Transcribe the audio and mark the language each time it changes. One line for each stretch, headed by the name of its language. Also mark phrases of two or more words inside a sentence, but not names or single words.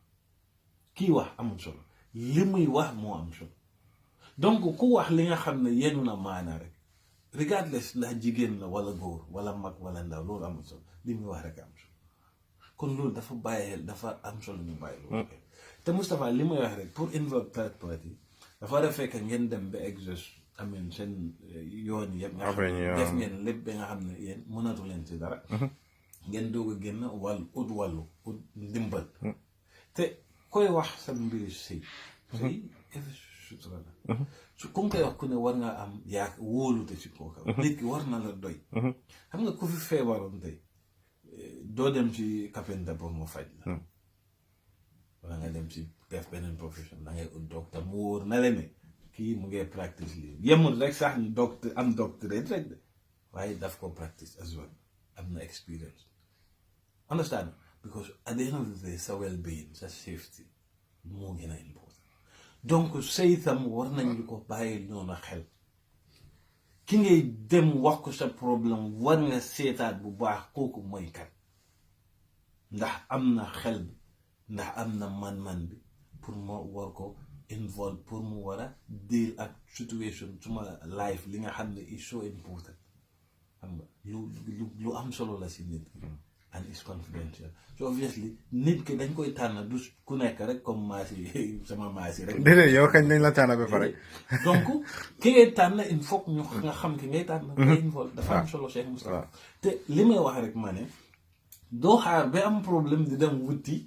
Wolof: kii wax amul solo li muy wax moo am solo donc ku wax li nga xam ne yenu na maana rek regardless ndax jigéen la wala góor wala mag wala ndaw loolu amul solo li muy wax rek am solo kon loolu dafa am solo ñu bàyyi loolu te Moustapha li may wax rek pour
English: involve third party
Wolof: dafa war a fekk ngeen dem ba exhaust amen seen yoon yëpp nga xam ne def ngeen lépp ba nga xam ne yéen mënatu leen ci dara ngeen doog a génn wàllu ut ndimbal te koy wax sa mbiri sëy sutura la su ku koy wax ku ne war nga am yaa wóolute si kooka nit ki war na la doy xam nga ku fi feebaroon tey doo dem ci kapenta pour mu faj la wala nga dem ci def beneen profession da ngay ut docteur mu wóor na leen ne kii mu ngay practice lii yemul rek sax ni docteur am doctorate rek de waaye daf ko practice
English: as well
Wolof: am na experience
English: understand because at the end of the day
Wolof: sa well-being sa safety moo gën a important donc sëy tam war nañu ko bàyyi noonu xel ki ngay dem wax ko sa problème war nga seetaat bu baax kooku mooy kat ndax am na xel bi ndax am na man-man bi pour mu war ko involve pour mu war a deal ak situation suma life li nga xam ne
English: is so important
Wolof: xam nga lu am solo la si nit ki
English: and is confidential so obviously
Wolof: nit ki dañ koy tànn du ku nekk rek comme maasi sama maasi rek. déedéet yow kañ nañ la tànn ba pare. donc ki ngay tànn
French: il faut
Wolof: ñu nga xam ki ngay tànn. ngay involve dafa am solo Cheikh Moustapha. te li may wax rek ma ne doo xaar ba am problème di dem wuti.